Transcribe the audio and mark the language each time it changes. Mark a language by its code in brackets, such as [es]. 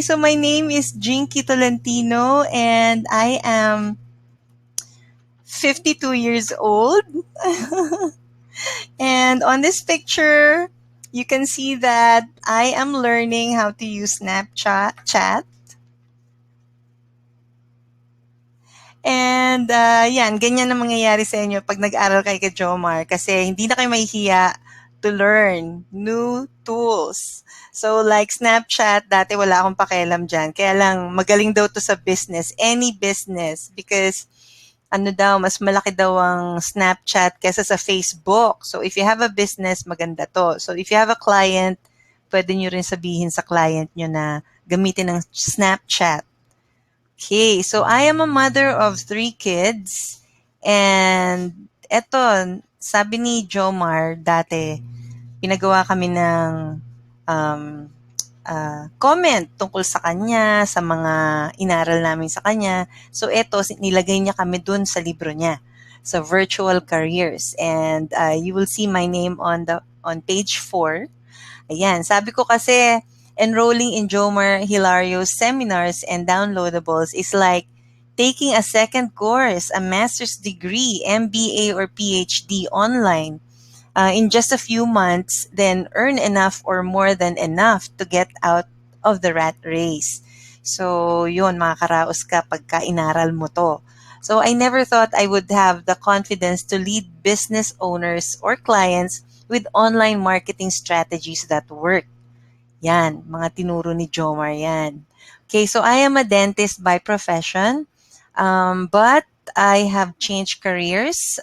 [en] So, my name is Jinky Tolentino, and I am 52 years old. And on this picture, you can see that I am learning how to use Snapchat chat. [tl] And yan, ganyan ang mangyayari sa inyo pag nag-aral kayo kay Jomar kasi hindi na kayo mahihiya [en] to learn new tools. [tl] So like Snapchat, dati wala akong pakialam dyan. Kaya lang magaling daw to sa business, any business. Because ano daw, mas malaki daw ang Snapchat kesa sa Facebook. [en] So if you have a business, [tl] maganda to. [en] So if you have a client, [tl] pwede nyo rin sabihin sa client nyo na gamitin ng Snapchat. [en] Okay, so I am a mother of 3 kids. [tl] And eto, sabi ni Jomar dati, pinagawa kami ng um, comment tungkol sa kanya, sa mga inaral namin sa kanya. So eto, nilagay niya kami dun sa libro niya, sa virtual careers. [en] And you will see my name on page 4. [tl] Ayan, sabi ko kasi, [en] enrolling in Jomar Hilario's seminars and downloadables is like taking a second course, a master's degree, MBA or PhD online in just a few months, then earn enough or more than enough to get out of the rat race. [tl] So, yun, makakaraos ka pagka inaral mo to. [en] So, I never thought I would have the confidence to lead business owners or clients with online marketing strategies that work. [tl] Yan, mga tinuro ni Jomar yan. [en] Okay, so I am a dentist by profession, but I have changed careers.